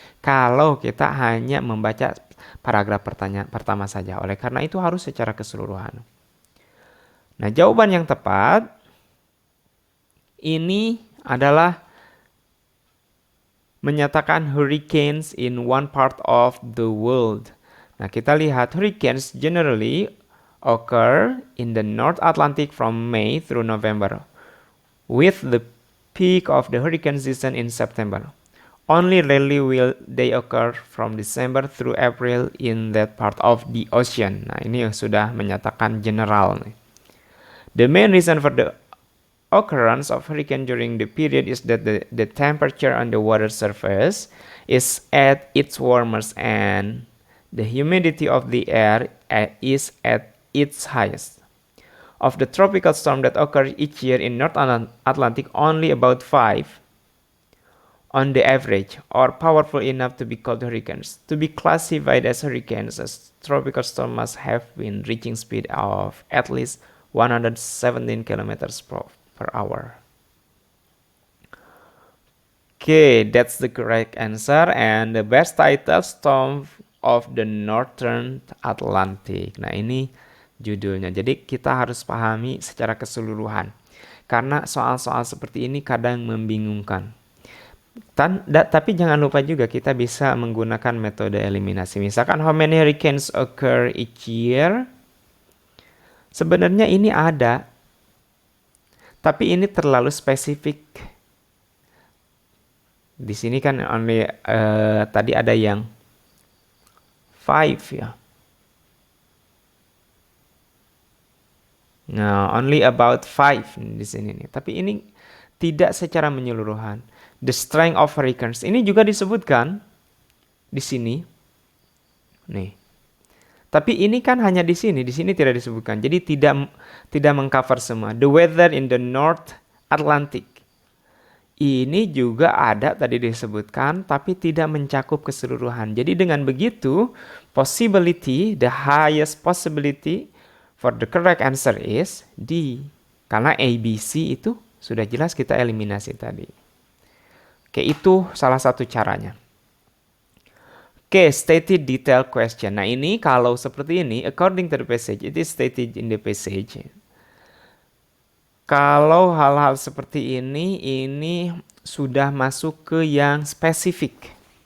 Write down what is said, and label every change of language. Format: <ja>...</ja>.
<id>Kalau kita hanya membaca paragraf pertanyaan pertama saja, oleh karena itu harus secara keseluruhan. Nah, jawaban yang tepat ini adalah menyatakan</id> <en>hurricanes in one part of the world.</en> <id>Nah, kita lihat</id> <en>hurricanes generally occur in the North Atlantic from May through November, with the peak of the hurricane season in September. Only rarely will they occur from December through April in that part of the ocean.</en> <id>Nah, ini sudah menyatakan general nih.</id> <en>The main reason for the occurrence of hurricane during the period is that the temperature on the water surface is at its warmest and the humidity of the air is at its highest. Of the tropical storm that occur each year in North Atlantic, only about 5 on the average are powerful enough to be called hurricanes. To be classified as hurricanes, a tropical storm must have been reaching speed of at least 117 kilometers per hour. Okay, that's the correct answer, and the best title, Storm of the Northern Atlantic.</en> <id>Nah, ini judulnya. Jadi kita harus pahami secara keseluruhan. Karena soal-soal seperti ini kadang membingungkan. Tapi jangan lupa juga kita bisa menggunakan metode eliminasi. Misalkan</id> <en>how many hurricanes occur each year?</en> <id>Sebenarnya ini ada, tapi ini terlalu spesifik. Di sini kan only tadi ada yang 5 ya. Nah,</id> <en>only about 5</en> <id>di sini nih. Tapi ini tidak secara menyeluruhan.</id> <en>The strength of hurricanes</en> <id>ini juga disebutkan di sini. Nih. Tapi ini kan hanya di sini tidak disebutkan. Jadi tidak mengcover semua.</id> <en>The weather in the North Atlantic.</en> <id>Ini juga ada tadi disebutkan, tapi tidak mencakup keseluruhan. Jadi dengan begitu,</id> <en>possibility, the highest possibility for the correct answer is D.</en> <id>Karena A, B, C itu sudah jelas kita eliminasi tadi. Oke, itu salah satu caranya.</id> <en>Oke, stated detail question.</en> <id>Nah, ini kalau seperti ini,</id> <en>according to the passage, it is stated in the passage.</en> <id>Kalau hal-hal seperti ini sudah masuk ke yang spesifik.</id>